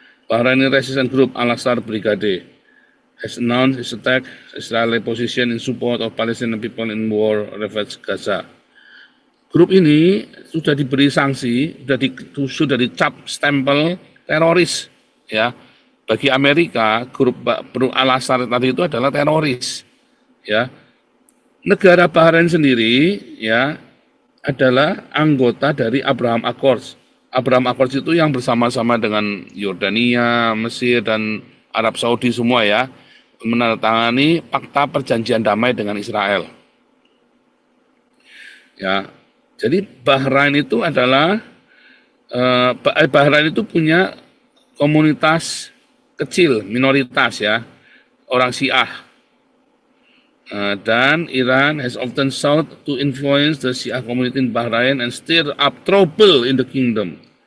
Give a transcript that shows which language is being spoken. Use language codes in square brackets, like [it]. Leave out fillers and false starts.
[en] Bahraini Resistance Group Al-Astar Brigade has announced its attack Israeli position in support of Palestinian people in war ravaged Gaza. [id] Grup ini sudah diberi sanksi, sudah dicap stempel teroris, ya. Bagi Amerika, grup Al-Astar tadi itu adalah teroris, ya. Negara Bahrain sendiri, ya, adalah anggota dari Abraham Accords, Abraham Accords itu yang bersama-sama dengan Yordania, Mesir, dan Arab Saudi semua ya, menandatangani fakta perjanjian damai dengan Israel. Ya, jadi Bahrain itu adalah Bahrain itu punya komunitas kecil, minoritas ya, orang Syiah. [en] Dan Iran has often sought to influence the Syiah community in Bahrain and stir up trouble in the kingdom.